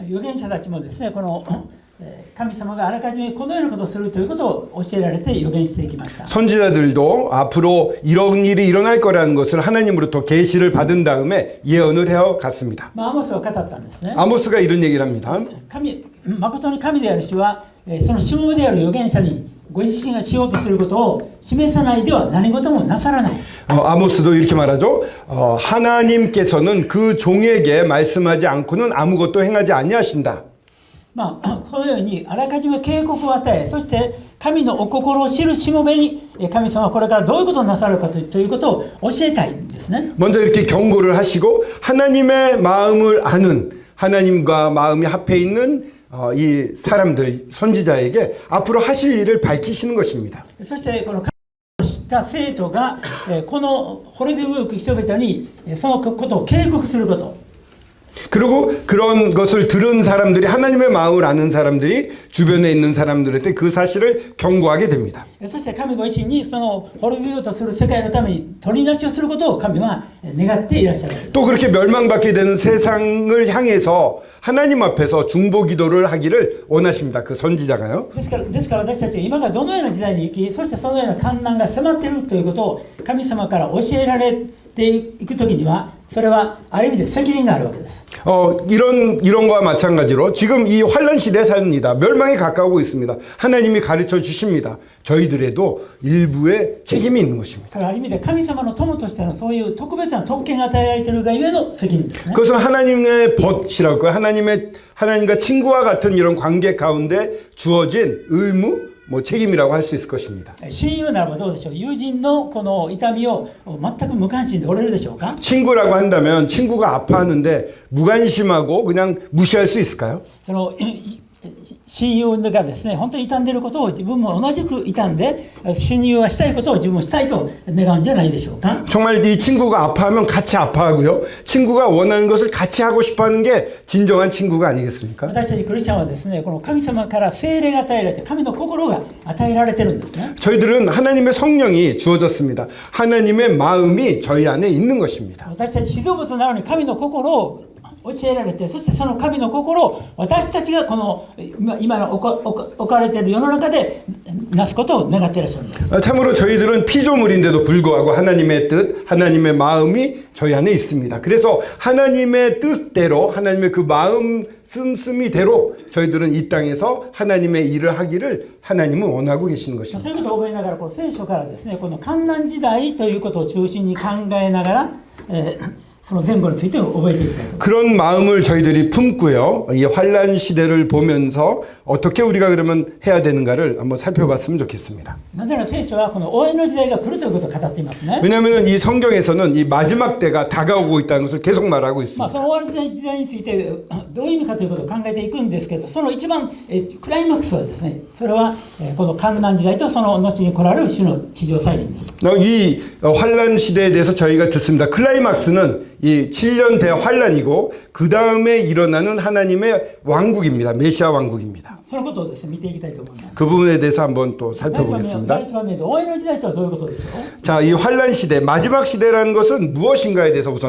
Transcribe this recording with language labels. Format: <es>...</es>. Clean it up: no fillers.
<ja>預言者たちもですね、神様があらかじめこのようなことをするということを教えられて預言していきました。</ja> <ko>선지자들도 앞으로 이런 일이 일어날 거라는 것을 하나님으로부터 계시를 받은 다음에 예언을 해어 갔습니다.</ko> <ja>アモスは語ったんですね。</ja> <ko>아모스가 이런 얘기를 합니다.</ko> <ja>誠に神である主は、そのしもべである預言者にご自身がしようとすることを示さないでは何事もなさらない。</ja> <ko>아모스도 이렇게 말하죠. 하나님께서는 그 종에게 말씀하지 않고는 아무것도 행하지 아니하신다.</ko> <ja>このようにあらかじめ警告を与え、そして神のお心を知るしもべに神様はこれからどういうことをなさるかということを教えたいんですね。</ja> <ko>먼저 이렇게 경고를 하시고 하나님의 마음을 아는 하나님과 마음이 합해 있는 이 사람들 선지자에게 앞으로 하실 일을 밝히시는 것입니다.</ko> <ja>そしてこの神を知った生徒がこの滅びゆく人々にそのことを警告すること。</ja> <ko>그리고 그런 것을 들은 사람들이 하나님의 마음을 아는 사람들이 주변에 있는 사람들한테 그 사실을 경고하게 됩니다.</ko> <ja>そして神ご自身にその滅びようとする世界のために取りなしをすることを神は願っていらっしゃる。</ja> <ko>또 그렇게 멸망받게 되는 세상을 향해서 하나님 앞에서 중보 기도를 하기를 원하십니다. 그 선지자가요.</ko> <ja>ですから私たちは今がどのような時代に生き、そしてそのような困難が迫っているということを神様から教えられていくときには、それはある意味で責任があるわけです。</ja> <ko>이런 거와 마찬가지로 지금 이 환란 시대에 삽니다. 멸망이 가까우고 있습니다. 하나님이 가르쳐 주십니다. 저희들에도 일부의 책임이 있는 것입니다.</ko> <ja>ある意味で神様の友としてのそういう特別な特権が与えられているがゆえの責任ですね。</ja> <ko>그것은 하나님의 벗이라고 할까요? 하나님과 친구와 같은 이런 관계 가운데 주어진 의무, 책임이라고 할 수 있을 것입니다.</ko> <ja>親友ならばどうでしょう。友人のこの痛みを全く無関心でおれるでしょうか。</ja> <ko>친구라고 한다면 친구가 아파하는데 무관심하고 그냥 무시할 수 있을까요?</ko> <ja>その親友がですね、本当に傷んでいることを自分も同じく傷んで、親友はしたいことを自分もしたいと願うんじゃないでしょうか。</ja> <ko>정말 이 친구가 아파하면 같이 아파하고요. 친구가 원하는 것을 같이 하고 싶어하는 게 진정한 친구가 아니겠습니까?</ko> <ja>私たちクリスチャンはですね、この神様から聖霊が与えられて、神の心が与えられてるんですね。</ja> <ko>저희들은 하나님의 성령이 주어졌습니다. 하나님의 마음이 저희 안에 있는 것입니다.</ko> <ja>私たち被造物なのに神の心を教えられて、そしてその神の心を私たちがこの今の置かれている世の中でなすことを願っていらっしゃるんです。</ja> <ko>참으로 저희들은 피조물인데도 불구하고 하나님의 뜻, 하나님의 마음이 저희 안에 있습니다. 그래서 하나님의 뜻대로, 하나님의 그 마음 씀씀이대로 저희들은 이 땅에서 하나님의 일을 하기를 하나님은 원하고 계시는</ko> <ja>そう</ja> <ko>것입니다.</ko> <ja>いうことを覚えながら、この聖書からですね、この患難時代ということを中心に考えながら、その前後について覚えていきたいと。</ja> <ko>그런 마음을 저희들이 품고요. 이 환란 시대를 보면서 어떻게 우리가 그러면 해야 되는가를 한번 살펴봤으면 좋겠습니다.</ko> <ja>なぜなら聖書はこの終わりの時代が来るということを語っていますね。</ja> <ko>왜냐하면 이 성경에서는 이 마지막 때가 다가오고 있다는 것을 계속 말하고</ko> <ja>そ</ja> <ko>있습니다.</ko> <ja>の終わりの時代についてどういう意味かということを考えていくんですけど、その一番クライマックスはですね、それはこの患難時代とその後に来られる主の地上再臨です。</ja> <ko>이 환란 시대에 대해서 저희가 듣습니다. 클라이막스는 이 7년 대환란이고 그 다음에 일어나는 하나님의 왕국입니다. 메시아 왕국입니다.</ko> <ja>そのことをですね、見ていきたいと思います。</ja> <ko>그 부분에 대해서 한번 또 살펴보겠습니다.</ko> <ja>第一番目で終わりの時代とはどういうことでしょう。</ja> <ko>자, 이 환란 시대, 마지막 시대라는 것은 무엇인가에 대해서 우선</ko>